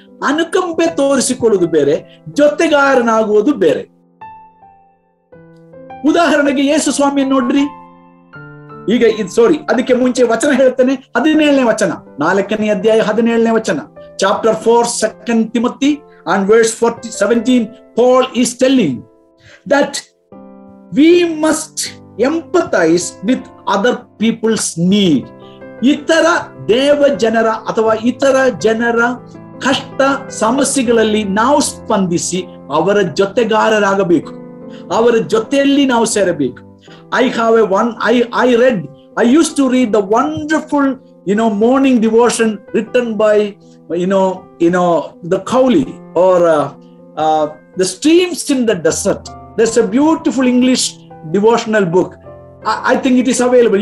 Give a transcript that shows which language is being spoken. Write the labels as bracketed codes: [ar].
[kn] ಅನುಕಂಪೆ ತೋರಿಸಿಕೊಳ್ಳುವುದು ಬೇರೆ, ಜೊತೆಗಾರನಾಗುವುದು ಬೇರೆ. ಉದಾಹರಣೆಗೆ ಯೇಸು ಸ್ವಾಮಿಯನ್ನು ನೋಡ್ರಿ. ಈಗ ಅದಕ್ಕೆ ಮುಂಚೆ ವಚನ ಹೇಳ್ತೇನೆ. 17ನೇ ವಚನ, 4ನೇ ಅಧ್ಯಾಯ 17ನೇ ವಚನ, [en] Chapter 4 2 Timothy and verse 17. Paul is telling that we must empathize with other people's need. [kn] ಇತರ ದೇವ ಜನರ ಅಥವಾ ಇತರ ಜನರ ಕಷ್ಟ ಸಮಸ್ಯೆಗಳಲ್ಲಿ ನಾವು ಸ್ಪಂದಿಸಿ ಅವರ ಜೊತೆಗಾರರಾಗಬೇಕು, ಅವರ ಜೊತೆಯಲ್ಲಿ ನಾವು ಸೇರಬೇಕು. [en] I used to read the wonderful morning devotion written by the Cowley, or the streams in the desert. There's a beautiful English devotional book. I think it is available.